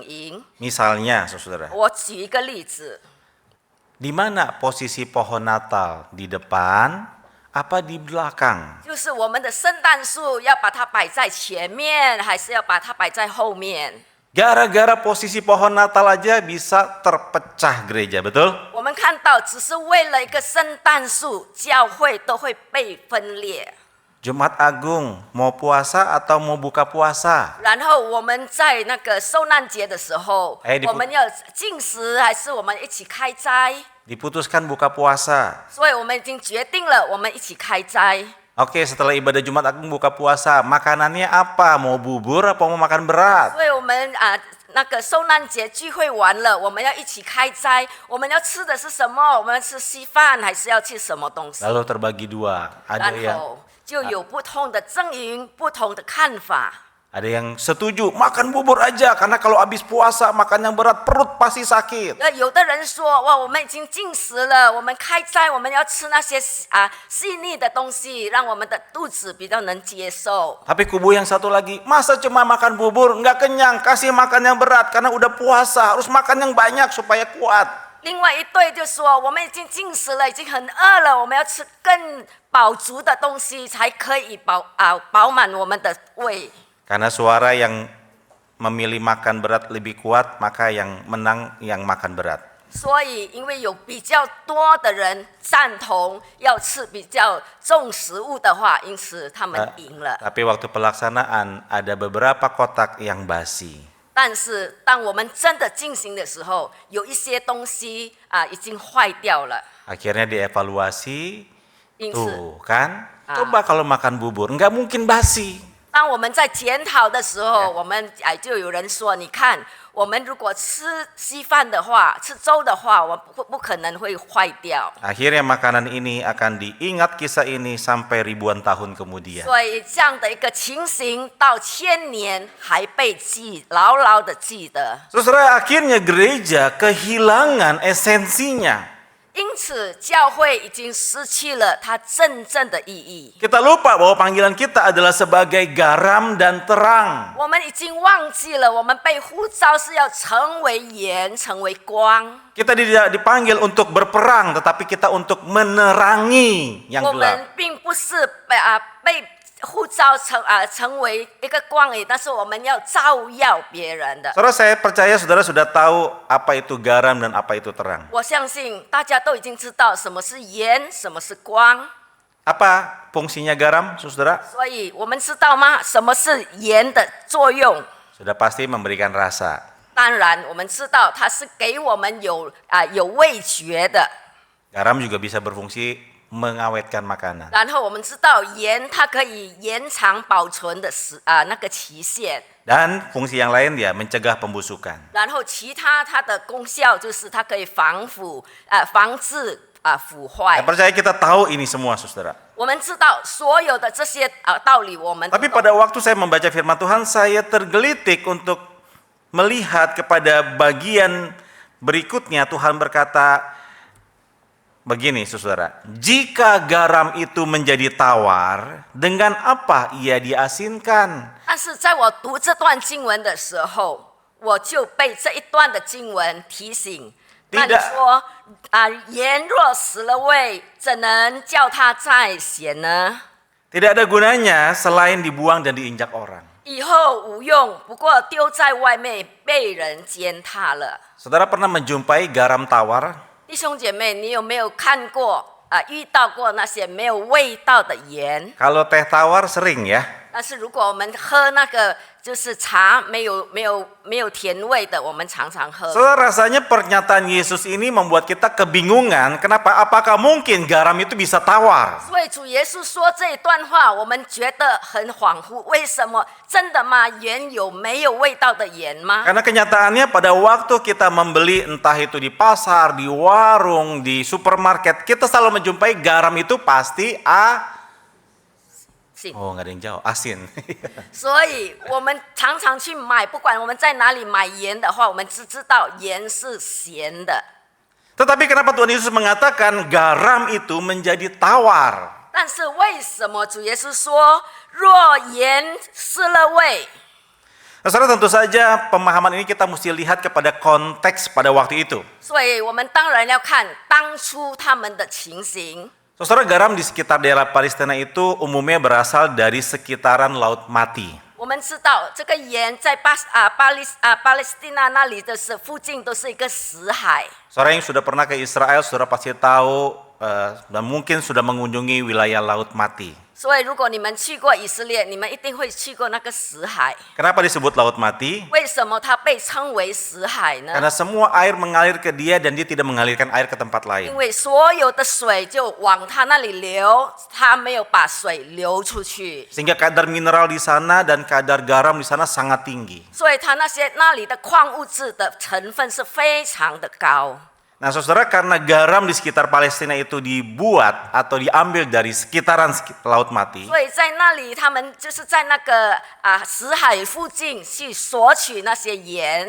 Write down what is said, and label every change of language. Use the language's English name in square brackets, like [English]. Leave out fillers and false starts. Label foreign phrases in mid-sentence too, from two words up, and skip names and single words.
[Indonesian] Misalnya, saudara, [Chinese] 我举一个例子， [Indonesian] Di mana posisi pohon Natal? Di depan apa di belakang? [Chinese] 就是我们的圣诞树要把它摆在前面，还是要把它摆在后面？ [Indonesian] Gara-gara posisi pohon Natal aja bisa terpecah gereja, betul? [Chinese] 我们看到，只是为了一个圣诞树，教会都会被分裂。 [Indonesian] Jumat Agung mau puasa atau mau buka puasa? [Chinese] 然后我们在那个受难节的时候，我们要禁食，还是我们一起开斋？ [Indonesian] Diputuskan buka puasa. [Chinese] 所以我们已经决定了，我们一起开斋。 [Indonesian] Oke, setelah ibadah Jumat Agung buka puasa, makanannya apa? Mau bubur apa mau makan berat? [Chinese] 所以我们那个受难节聚会完了，我们要一起开斋。我们要吃的是什么？我们吃稀饭，还是要吃什么东西？ [Indonesian] Lalu terbagi dua. [Chinese] 然 [Indonesian] Ada yang [Chinese] 后就有不同的阵营、不同的看法。 [Indonesian] ada yang setuju makan bubur aja karena kalau habis puasa makan yang berat perut pasti sakit. [Chinese] 有的人说，哇，我们已经禁食了，我们开斋，我们要吃那些细腻的东西，让我们的肚子比较能接受。 [Indonesian] Tapi kubu yang satu lagi, masa cuma makan bubur nggak kenyang, kasih makan yang berat karena udah puasa harus makan yang banyak supaya kuat. [Chinese] 另外一队就说，我们已经禁食了，已经很饿了，我们要吃更饱足的东西，才可以饱满我们的胃。 [Indonesian] Karena suara yang memilih makan berat lebih kuat, maka yang menang yang makan berat. [Chinese] 所以，因为有比较多的人赞同要吃比较重食物的话，因此他们赢了。 [Indonesian] Tapi waktu pelaksanaan ada beberapa kotak yang basi. [Chinese] 但是，当我们真的进行的时候，有一些东西已经坏掉了。 [Indonesian] Akhirnya dievaluasi, [Chinese] 因此， [Indonesian] tuh kan, coba kalau makan bubur, nggak mungkin basi. [Chinese] 当我们在检讨的时候，我们就有人说：“你看，我们如果吃稀饭的话，吃粥的话，我们不可能会坏掉。” [Indonesian] Akhirnya makanan ini akan diingat kisah ini sampai ribuan tahun kemudian. [Chinese] 所以这样的一个情形，到千年还被牢牢的记得。 [Indonesian] Saudara, akhirnya gereja kehilangan esensinya. [Chinese] 因此，教会已经失去了它真正的意义。 [Indonesian] Kita lupa bahwa panggilan kita adalah sebagai garam dan terang. [Chinese] 我们已经忘记了，我们被呼召是要成为盐，成为光。 [Indonesian] Kita tidak dipanggil untuk berperang, tetapi kita untuk menerangi yang [Chinese] 我 [Indonesian] gelap. [Chinese] 们并不是被呼召成为一个光而已，但是我们要照耀别人的。 [Indonesian] Saudara, saya percaya saudara sudah tahu apa itu garam dan apa itu terang. [Chinese] 我相信大家都已经知道什么是盐，什么是光。 [Indonesian] Apa fungsinya garam, saudara? [Chinese] 所以我们知道吗？什么是盐的作用？ [Indonesian] Sudah pasti memberikan rasa. [Chinese] 当然，我们知道它是给我们有味觉的。 [Indonesian] Garam juga bisa berfungsi mengawetkan makanan. [Chinese] 然后我们知道盐它可以延长保存的那个期限。 [Indonesian] Dan fungsi yang lain dia mencegah pembusukan. [Chinese] 然后其他它的功效就是它可以防治腐坏 [Indonesian] Saya。percaya kita tahu ini semua, saudara. [Chinese] 我们知道所有的这些道理，我们都 [Indonesian] Tapi [Chinese] 懂。 [Indonesian] pada waktu saya membaca firman Tuhan, saya tergelitik untuk melihat kepada bagian berikutnya. Tuhan berkata begini, saudara. Jika garam itu menjadi tawar, dengan apa ia diasinkan? [Chinese] 但是在我读这段经文的时候，我就被这一段的经文提醒。那你说盐若死了味，怎能叫它再咸呢？ [Indonesian] Tidak ada gunanya selain dibuang dan diinjak orang. [Chinese] 以后无用，不过丢在外面被人践踏了。 [Indonesian] Saudara pernah menjumpai garam tawar? [Chinese] 弟兄姐妹，你有没有看过遇到过那些没有味道的盐？ [Indonesian] Kalau teh tawar sering ya. [Chinese] 但是如果我们喝那个就是茶没有甜味的，我们常常喝。 [Indonesian] Saudara, rasanya pernyataan Yesus ini membuat kita kebingungan. Kenapa? Apakah mungkin garam itu bisa tawar? [Chinese] 所以主耶稣说这一段话，我们觉得很恍惚。为什么？真的吗？盐有没有味道的盐吗？ [Indonesian] Karena kenyataannya pada waktu kita membeli entah itu di pasar, di warung, di supermarket, kita selalu menjumpai garam itu pasti Oh, nggak ada yang jauh, asin. [Chinese] 所以我们常常去买，不管我们在哪里买盐的话，我们只知道盐是咸的。 [Indonesian] Tetapi kenapa Tuhan Yesus mengatakan garam itu menjadi tawar? [Chinese] 但是为什么主耶稣说若盐失了味？ [Indonesian] Saudara, tentu saja pemahaman ini kita mesti lihat kepada konteks pada waktu itu. [Chinese] 所以我们当然要看当初他们的情形。 [Indonesian] Saudara, garam di sekitar daerah Palestina itu umumnya berasal dari sekitaran Laut Mati. [Chinese] 我们知道这个盐在巴勒斯坦那里的是附近都是一个死海。 [Indonesian] Saudara yang sudah pernah ke Israel, saudara pasti tahu dan mungkin sudah mengunjungi wilayah Laut Mati. [Chinese] 所以如果你们去过以色列，你们一定会去过那个死海。 [Indonesian] Kenapa disebut Laut Mati? [Chinese] 为什么它被称为死海呢？ [Indonesian] Karena semua air mengalir ke dia dan dia tidak mengalirkan air ke tempat [Chinese] 因 [Indonesian] lain. [Chinese] 为所有的水就往它那里流，它没有把水流出去， [Indonesian] Sehingga kadar mineral di sana dan kadar garam di sana sangat tinggi. [Chinese] 所以它那里的矿物质的成分是非常的高。 [Indonesian] Nah, saudara, karena garam di sekitar Palestina itu dibuat atau diambil dari sekitaran Laut Mati, [Chinese] 所以在那里，他们就是在那个死海附近去索取那些盐，